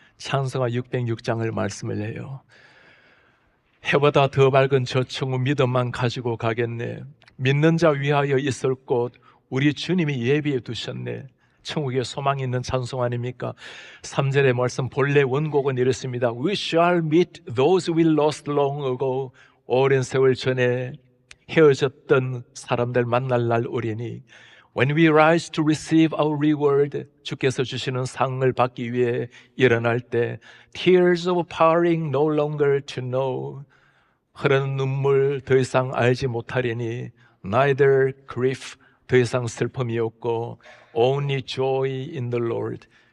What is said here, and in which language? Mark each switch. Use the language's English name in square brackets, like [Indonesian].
[Korean] 찬송가 606장을 말씀을 해요. 해보다 더 밝은 저 천국 믿음만 가지고 가겠네. 믿는 자 위하여 있을 곳 우리 주님이 예비해 두셨네. 천국에 소망이 있는 찬송 아닙니까? 3절의 말씀 본래 원곡은 이렇습니다. [English] We shall meet those we lost long ago. [Korean] 오랜 세월 전에 헤어졌던 사람들 만날 날 오리니 [English] When we rise to receive our reward, [Korean] 주께서 주시는 상을 받기 위해 일어날 때 [English] Tears of parting no longer to know. [Korean] 흐르는 눈물 더 이상 알지 못하리니 [English] Neither grief, [Korean] 더 이상 슬픔이 없고 [English] Only joy in the Lord.